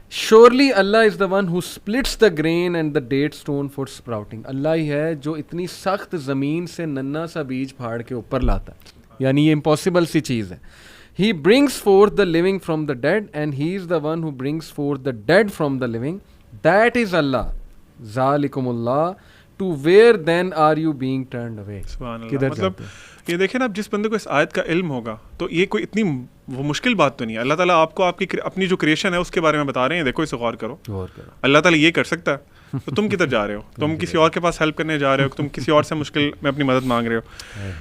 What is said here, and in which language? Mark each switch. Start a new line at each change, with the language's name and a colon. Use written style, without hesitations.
English: Surely Allah is the one who splits the grain and the date stone for sprouting.
Urdu: اللہ ہی ہے جو اتنی سخت زمین سے ننا سا بیج پھاڑ کے اوپر لاتا ہے, یعنی یہ امپاسبل سی چیز ہے.
English: He brings forth the living from the dead and he is the one who brings forth the dead from the living. That is Allah.
Arabic: ذالکم اللہ.
English: To where then are you being turned away?
Urdu: سبحان اللہ. مطلب یہ دیکھیں نا, اب جس بندے کو اس آیت کا علم ہوگا تو یہ کوئی اتنی وہ مشکل بات تو نہیں ہے. اللہ تعالیٰ آپ کو آپ کی اپنی جو کریشن ہے اس کے بارے میں بتا رہے ہیں, دیکھو اسے غور کرو. اللہ تعالیٰ یہ کر سکتا ہے تو تم کدھر جا رہے ہو, تم کسی اور کے پاس ہیلپ کرنے جا رہے ہو, تم کسی اور سے مشکل میں اپنی مدد مانگ رہے ہو.